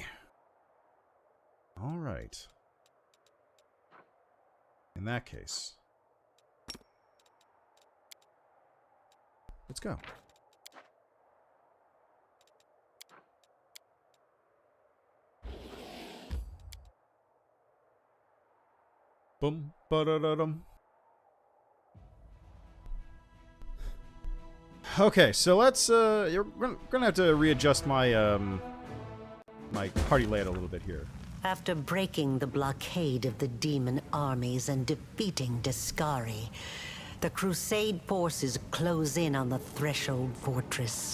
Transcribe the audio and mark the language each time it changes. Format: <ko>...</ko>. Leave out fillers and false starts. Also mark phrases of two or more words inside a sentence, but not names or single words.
<en>Alright. In that case, let's go. Boom, ba-da-da-dum. Okay, so let's, you're gonna have to readjust my, my party layout a little bit here. After breaking the blockade of the demon armies and defeating Deskari, the Crusade forces close in on the Threshold Fortress.</en>